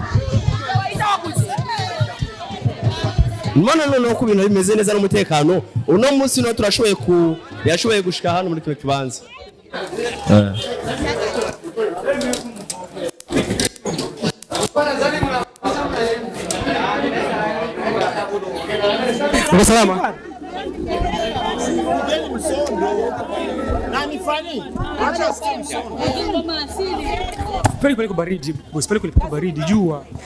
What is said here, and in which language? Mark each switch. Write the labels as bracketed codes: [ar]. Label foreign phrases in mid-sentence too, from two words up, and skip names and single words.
[rn] Mwana none ko ibintu bimeze neza n'umutekano uno munsi no turashoboye yashoboye gushika hano muri kwe kibanza [sw] Salama. Pale kuliko baridi, boss, pale kuliko baridi jua.